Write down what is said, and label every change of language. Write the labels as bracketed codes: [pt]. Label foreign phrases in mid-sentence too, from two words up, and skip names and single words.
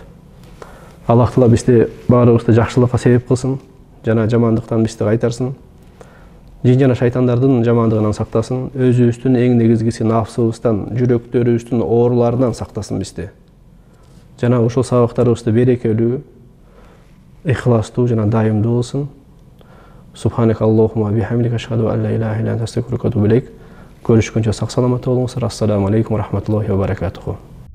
[ky] Аллах Таала бизди баарыбызды жакшылыкка себеп кылсын, жана жамандыктан бизди кайтарсын. Жин жана шайтандардын жамандыгынан сактасын, өзүбүздүн эң негизгиси нафсыбыздан, жүрөктөрүбүздүн ооруларынан сактасын бизди. жана ошол сабактарыбызда берекелүү, ихластуу жана дайымдуу болсун. [ar] سبحانك اللهم وبحمدك أشهد أن لا إله إلا أنت أستغفرك وأتوب إليك. [ky] Görüşкөнчө сак саламатта болуңуздар. [ar] السلام عليكم ورحمة الله وبركاته.